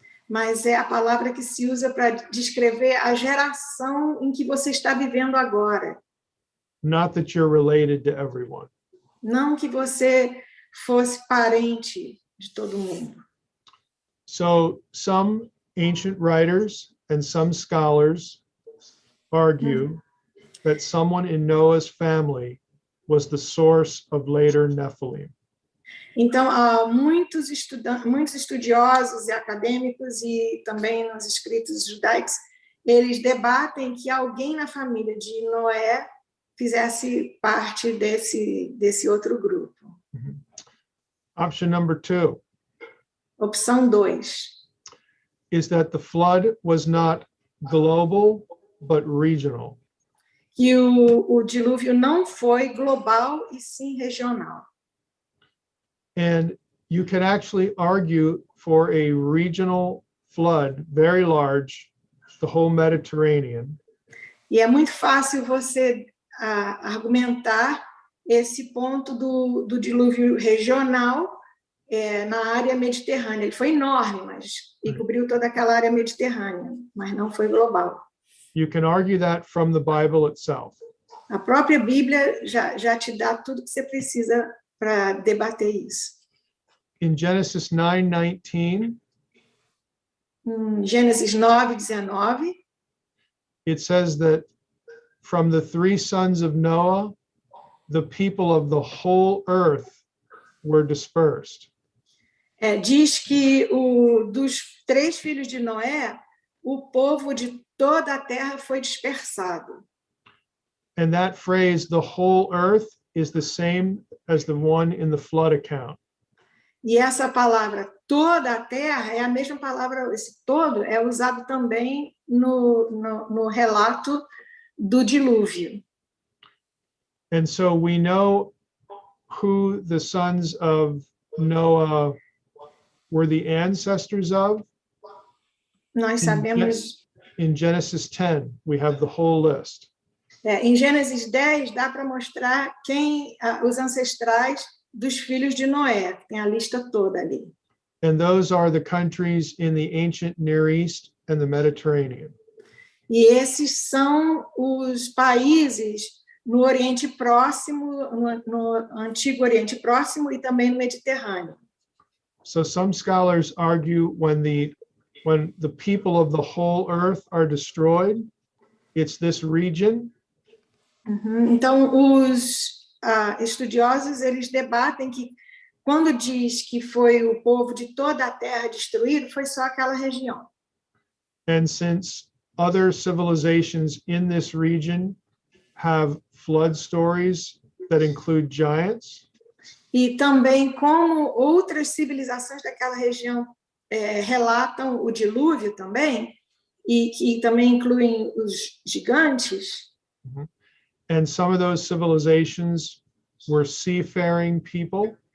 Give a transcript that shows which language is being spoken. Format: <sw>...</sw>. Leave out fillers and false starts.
<pt>Mas é a palavra que se usa para descrever a geração em que você está vivendo agora.</pt> <en>Not that you're related to everyone.</en> <pt>Não que você fosse parente de todo mundo.</pt> <en>So some ancient writers and some scholars argue that someone in Noah's family was the source of later Nephilim.</en> <pt>Então, há muitos estudiosos e acadêmicos e também nos escritos judaicos, eles debatem que alguém na família de Noé fizesse parte desse outro grupo.</pt> <en>Option number 2.</en> <pt>Opção 2.</pt> <en>Is that the flood was not global, but regional.</en> <pt>Que o dilúvio não foi global e sim regional.</pt> <en>And you can actually argue for a regional flood, very large, the whole Mediterranean.</en> <pt>E é muito fácil você argumentar esse ponto do dilúvio regional na área mediterrânea. Ele foi enorme, e cobriu toda aquela área mediterrânea, mas não foi global.</pt> <en>You can argue that from the Bible itself.</en> <pt>A própria Bíblia já te dá tudo que você precisa para debater isso.</pt> <en>In Genesis 9:19,</en> <pt>Em Gênesis 9:19,</pt> <en>it says that from the 3 sons of Noah, the people of the whole earth were dispersed.</en> <pt>diz que dos 3 filhos de Noé, o povo de toda a terra foi dispersado.</pt> <en>And that phrase, the whole earth, is the same as the one in the flood account.</en> <pt>E essa palavra toda a terra é a mesma palavra, esse todo é usado também no relato do dilúvio.</pt> <en>And so we know who the sons of Noah were the ancestors of.</en> <pt>Nós sabemos,</pt> <en>In Genesis 10, we have the whole list.</en> <pt>em Gênesis 10, dá para mostrar os ancestrais dos filhos de Noé, tem a lista toda ali.</pt> <en>And those are the countries in the ancient Near East and the Mediterranean.</en> <pt>E esses são os países no Oriente Próximo, no Antigo Oriente Próximo e também no Mediterrâneo.</pt> <en>So some scholars argue when the people of the whole earth are destroyed, it's this region.</en> <pt>Então, os estudiosos, eles debatem que quando diz que foi o povo de toda a terra destruído, foi só aquela região.</pt> <en>And since other civilizations in this region have flood stories that include giants,</en> <pt>E também como outras civilizações daquela região relatam o dilúvio também, e que também incluem os gigantes,</pt> <en>and some of those civilizations were seafaring people,</en>